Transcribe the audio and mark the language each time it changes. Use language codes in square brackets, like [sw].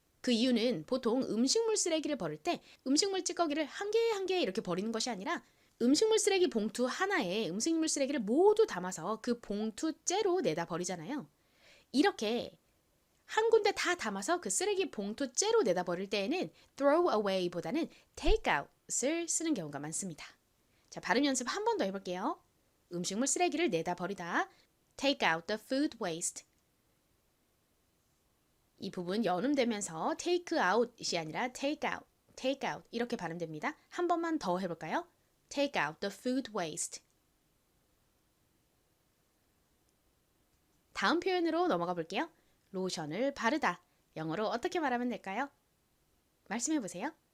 [ko] 그 이유는 보통 음식물 쓰레기를 버릴 때 음식물 찌꺼기를 한 개 한 개 이렇게 버리는 것이 아니라 음식물 쓰레기 봉투 하나에 음식물 쓰레기를 모두 담아서 그 봉투째로 내다 버리잖아요. 이렇게 한 군데 다 담아서 그 쓰레기 봉투째로 내다 버릴 때에는 throw away보다는 take out을 쓰는 경우가 많습니다. 자, 발음 연습 한 번 더 해볼게요. 음식물 쓰레기를 내다 버리다 [en] take out the food waste. [ko] 이 부분 연음되면서 take out이 아니라 take out, take out 이렇게 발음됩니다. 한 번만 더 해볼까요? [en] Take out the food waste. [ko] 다음 표현으로 넘어가 볼게요. 로션을 바르다. 영어로 어떻게 말하면 될까요? 말씀해 보세요.